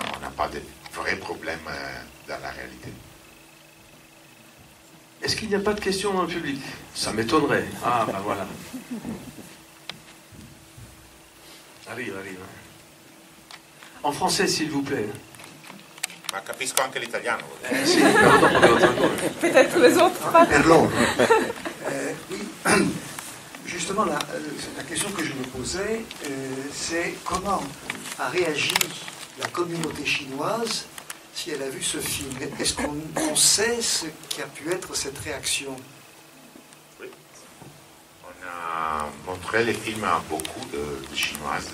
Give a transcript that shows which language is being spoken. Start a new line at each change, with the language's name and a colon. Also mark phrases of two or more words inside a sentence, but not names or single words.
French: On n'a pas de vrais problèmes dans la réalité. Est-ce qu'il n'y a pas de questions dans le public? Ça m'étonnerait. Ah, ben voilà. Arrive. En français, s'il vous plaît.
Italian: Ma capisco anche l'italiano. Sì, però dopo devo tradurre.
French: Peut-être les autres pas.
Italian: Per loro.
French: Oui, juste justement, la question que je me posais, c'est comment a réagi la communauté chinoise si elle a vu ce film. Est-ce qu'on sait ce qu'a pu être cette réaction? Oui. On a montré les films à beaucoup de Chinoises.